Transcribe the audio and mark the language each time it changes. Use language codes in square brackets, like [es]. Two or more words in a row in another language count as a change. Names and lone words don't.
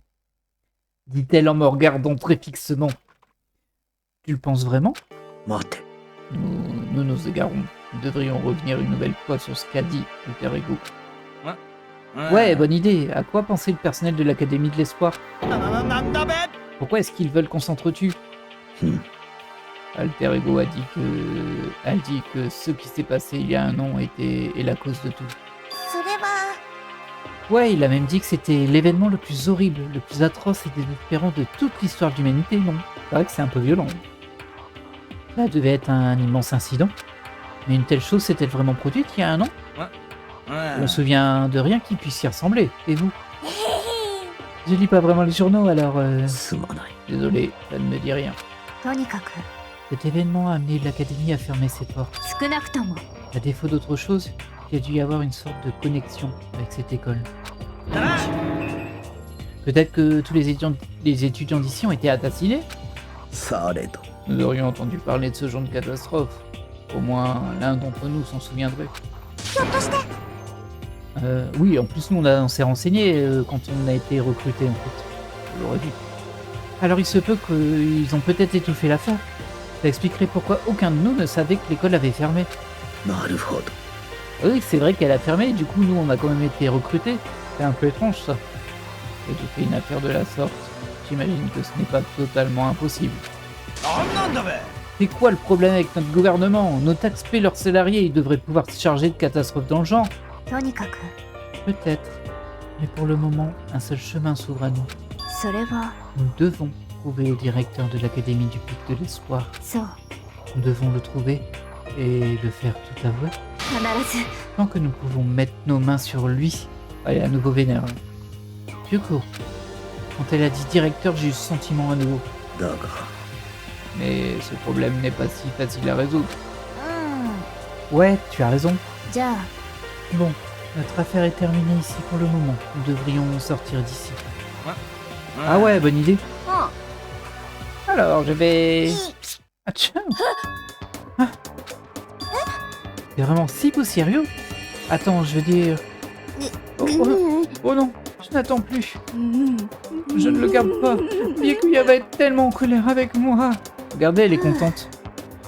[fr] Dit-elle en me regardant très fixement. Tu le penses vraiment? [ja] 待て。 [fr] Nous nous égarons. Nous devrions revenir une nouvelle fois sur ce qu'a dit Alter Ego. Ouais, bonne idée. À quoi pensait le personnel de l'Académie de l'Espoir? [ja] なんだべ。 [fr] Pourquoi est-ce qu'ils veulent qu'on s'entretue? Alter Ego a dit que ce qui s'est passé il y a un an est la cause de tout. [ja] それは、 [fr] Ouais, il a même dit que c'était l'événement le plus horrible, le plus atroce et désespérant de toute l'histoire de l'humanité, non? C'est vrai que c'est un peu violent. Ça devait être un immense incident. Mais une telle chose s'est-elle vraiment produite il y a un an? Je me souviens de rien qui puisse y ressembler. Et vous? Je lis pas vraiment les journaux, alors... [ja] すまない。 [fr] Désolé, ça ne me dit rien. [ja] とにかく、 [fr] Cet événement a amené l'Académie à fermer ses portes. [ja] 少なくとも、 [fr] À défaut d'autre chose, il y a dû y avoir une sorte de connexion avec cette école. [ja] だな。 [fr] Peut-être que tous les étudiants d'ici ont été assassinés? [ja] されど。 [fr] Nous aurions entendu parler de ce genre de catastrophe. Au moins, l'un d'entre nous s'en souviendrait. [ja] ひょっとして、 [fr] Oui, en plus, nous, on s'est renseigné quand on a été recruté, en fait. Je l'aurais dit. Alors, il se peut qu'ils ont peut-être étouffé l'affaire. Ça expliquerait pourquoi aucun de nous ne savait que l'école avait fermé. [ja] なるほど。 [fr] Oui, c'est vrai qu'elle a fermé, du coup, nous, on a quand même été recrutés. C'est un peu étrange, ça. Et tu fais une affaire de la sorte. J'imagine que ce n'est pas totalement impossible. [ja] なんだべ。 [fr] C'est quoi le problème avec notre gouvernement? Nos taxes paient leurs salariés, ils devraient pouvoir se charger de catastrophes dans le genre. [ja] とにかく、 [fr] Peut-être. Mais pour le moment, un seul chemin s'ouvre à nous. [ja] それは、 [fr] Nous devons trouver le directeur de l'Académie du Pic de l'Espoir. [ja] そう、 [fr] Nous devons le trouver et le faire tout avouer. [ja] 必ず、 [fr] Tant que nous pouvons mettre nos mains sur lui. Allez, à nouveau vénère. Vieux court. Quand elle a dit directeur, j'ai eu ce sentiment à nouveau. [ja] だが。 [fr] Mais ce problème n'est pas si facile à résoudre. [ja] うん。 [fr] Ouais, tu as raison. [ja] じゃあ、 [fr] Bon, notre affaire est terminée ici pour le moment. Nous devrions sortir d'ici. Ah ouais, bonne idée. [ja] も [fr] Alors, je [ja] う、 [fr] vais... [ja] いい。 [fr] Ah tiens. Ah. C'est vraiment si sérieux? Attends, je veux dire... Oh non, je n'attends plus. Je ne le garde pas. Mikuya va être tellement en colère avec moi. Regardez, elle est contente.